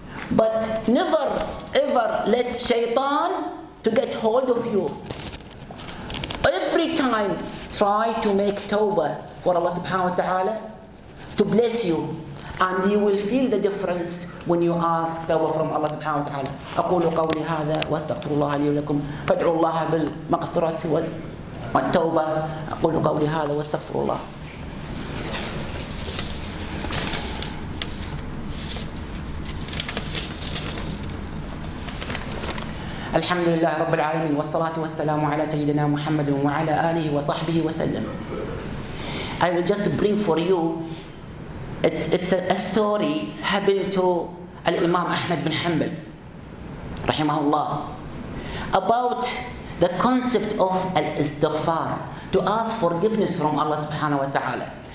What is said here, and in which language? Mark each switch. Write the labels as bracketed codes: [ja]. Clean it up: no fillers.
[en] But never ever let shaitan to get hold of you. Every time try to make tawbah for Allah subhanahu wa ta'ala to bless you, and you will feel the difference when you ask tawbah from Allah subhanahu wa ta'ala. [ar] أقول قولي هذا وأستغفر الله لي ولكم فادعوا الله بالمغفرة والتوبة. أقول قولي هذا وأستغفر الله. الحمد لله رب العالمين والصلاة والسلام على سيدنا محمد وعلى آله وصحبه وسلم. [en] I will just bring for you, it's a story happened to Al-Imam Ahmad bin Hanbal rahimahullah, about the concept of Al-Istighfar, to ask forgiveness from Allah subhanahu wa ta'ala.